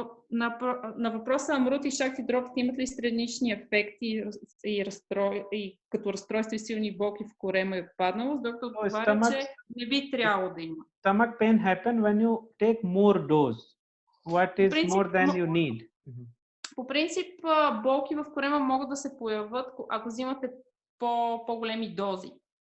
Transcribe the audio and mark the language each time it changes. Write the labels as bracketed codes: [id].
[bg] На въпроса Амрут и Шакти дропите имат ли странични ефекти и като разстройство и силни болки в корема и отпадналост, докато отговаря, че не би трябвало да има. [en] Stomach pain happen when you take more dose. What is more than you need? [bg] По принцип, болки в корема могат да се появят, ако взимате по-големи дози.